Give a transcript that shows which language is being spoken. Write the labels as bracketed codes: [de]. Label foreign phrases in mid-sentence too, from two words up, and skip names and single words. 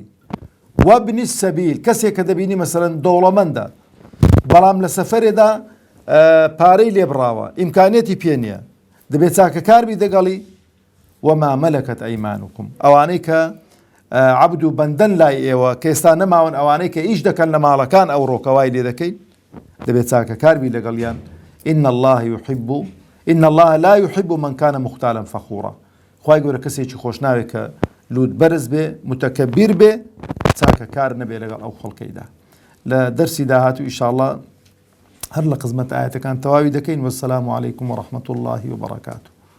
[ar] وابنی السەبیل، [ckb] کەسێک کە دەبینی مەسەڵەن دەوڵەمەندە بەڵام لە سەفەرێدا پارەی لێبڕاوە، ئیمکانێتی پێ نییە، دەبێت چاکەکار بی دەگەڵی. [ar] وما مەلەکەت ئەیمانوکم، [ckb] ئەوانەی کە عەبد و بەندەن لای ئێوە کە ئێستا نەماون، ئەوانەی کە ئیش دەکەن لە ماڵەکان ئەو ڕۆکەوای لێ دەکەین، دەبێت چاکەکار بی لەگەڵیان. [ar] إن الله لا يحب من كان مختالا فخورا. [ckb] خوای گەورە کەسێکی خۆش ناوێت کە لوود بەرز بێ، متەکەبیر بێ، چاکەکار نەبێ لەگەڵ ئەو خەڵکەیدا. لە دەرسی داهات و ئینشاءالله هەر لە قزمەت ئاەتەکان تەواوی دەکەین. [ar] وەسەلام عەلەیکم وەڕەحمەتوڵڵاهی وبەڕەکاتوه.